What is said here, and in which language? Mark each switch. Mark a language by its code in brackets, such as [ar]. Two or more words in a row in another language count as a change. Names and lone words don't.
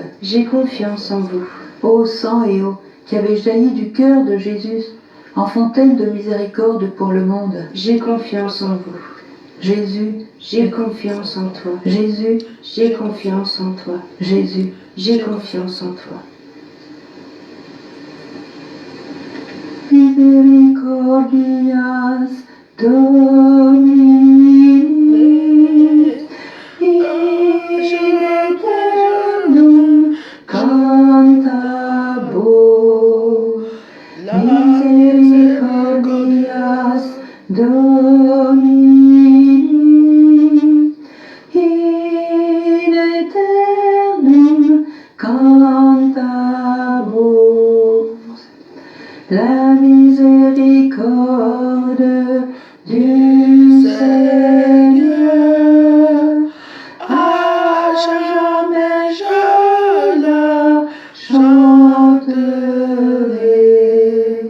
[fr] J'ai confiance en vous. ô sang et eau qui avait jailli du cœur de Jésus, en fontaine de miséricorde pour le monde, J'ai confiance en vous. Jésus, J'ai confiance en toi. Jésus, J'ai confiance en toi. Jésus. J'ai confiance en toi. [la] Misericordias Domini in aeternum cantabor. Misericordias Domini in aeternum cantabor. [fr] La miséricorde du Seigneur, à jamais je la chanterai.